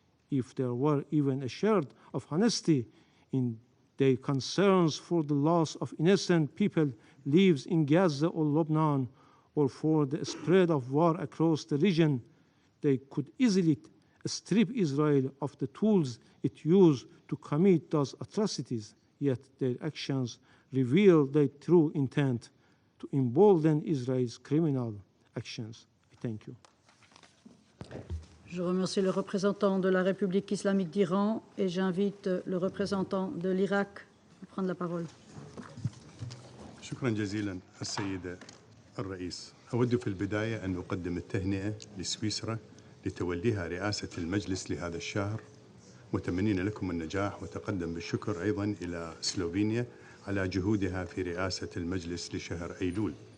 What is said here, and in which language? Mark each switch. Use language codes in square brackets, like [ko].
[en] If there were even a shred of honesty in their concerns for the loss of innocent people lives in Gaza or Lebanon, or for the spread of war across the region, they could easily strip Israel of the tools it used to commit those atrocities, yet their actions reveal their true intent to embolden Israel's criminal actions. I thank you. [fr] Je remercie le représentant de la République islamique d'Iran et j'invite le représentant de l'Irak à prendre la parole. [ar] شكرا جزيلا السيدة الرئيس. أود في البداية أن أقدم التهنئة لسويسرا لتوليها رئاسة المجلس لهذا الشهر، متمنين لكم النجاح، وتقدم بالشكر أيضا إلى سلوفينيا على جهودها في رئاسة المجلس لشهر أيلول.